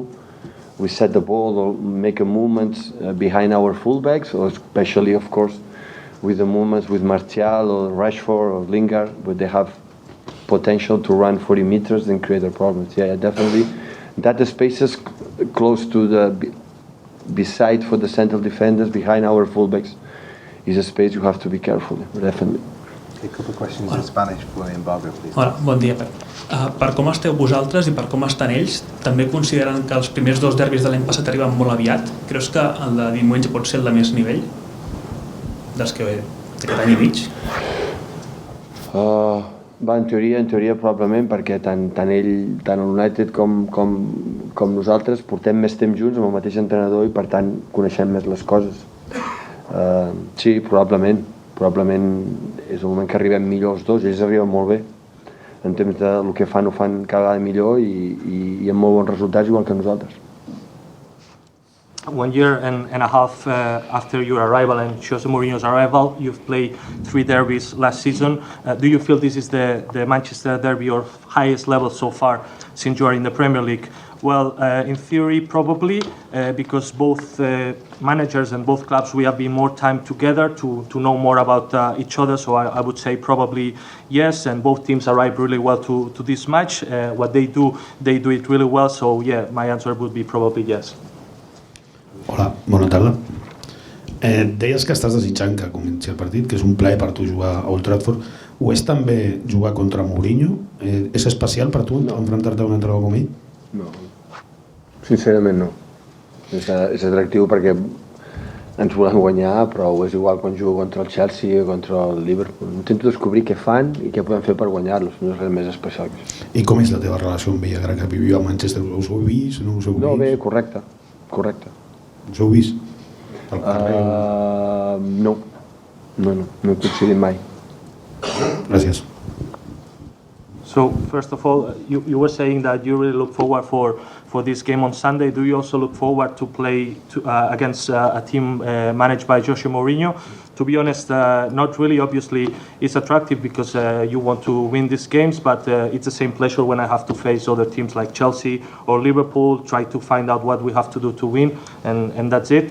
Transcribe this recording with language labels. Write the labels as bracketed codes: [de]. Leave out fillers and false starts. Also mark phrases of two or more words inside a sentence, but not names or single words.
[en] We set the ball or make a movement behind our fullbacks, or especially, of course, with the movements with Martial or Rashford or Lingard, where they have potential to run 40 meters and create a problem. Yeah, definitely. That the spaces close to the beside for the central defenders, behind our fullbacks, is a space you have to be careful, definitely. A couple of questions in Spanish for the embargo, please. [ca] Hola, bon dia, Pep. Per com esteu vosaltres i per com estan ells, també consideren que els primers 2 derbis de l'any passat arriben molt aviat? Creus que el de diumenge pot ser el de més nivell? Dels que d'aquest any i mig? En teoria probablement, perquè tant el United com nosaltres portem més temps junts amb el mateix entrenador i per tant coneixem més les coses. Sí, probablement és el moment que arribem millor els dos, ells arriben molt bé en temps de el que fan ho fan cada vegada millor i amb molt bons resultats igual que nosaltres. [en] 1 year and a half after your arrival and Jose Mourinho's arrival, you've played 3 derbies last season. Do you feel this is the Manchester derby or highest level so far since you are in the Premier League? Well, in theory, probably, because both managers and both clubs, we have been more time together to know more about each other. So I would say probably yes, and both teams arrived really well to this match. What they do it really well. So yeah, my answer would be probably yes. [ca] Hola, bona tarda. Deies que estàs desitjant que comenci el partit, que és un plaer per tu jugar a Old Trafford. Ho és també jugar contra Mourinho? És especial per tu enfrontar-te a un entrenador com ell? No, sincerament no. És atractiu perquè ens volem guanyar, però és igual quan jugo contra el Chelsea o contra el Liverpool. Intento descobrir què fan i què podem fer per guanyar-los, no és res més especial que això. I com és la teva relació amb ell, que viviu a Manchester? Us heu vist? No us heu vist? No, bé, correcte. Us heu vist? No he coincidit mai. Gràcies. [en] So first of all, you were saying that you really look forward for this game on Sunday. Do you also look forward to play against a team managed by Jose Mourinho? To be honest, not really. Obviously, it's attractive because you want to win these games, but it's the same pleasure when I have to face other teams like Chelsea or Liverpool, try to find out what we have to do to win, and that's it.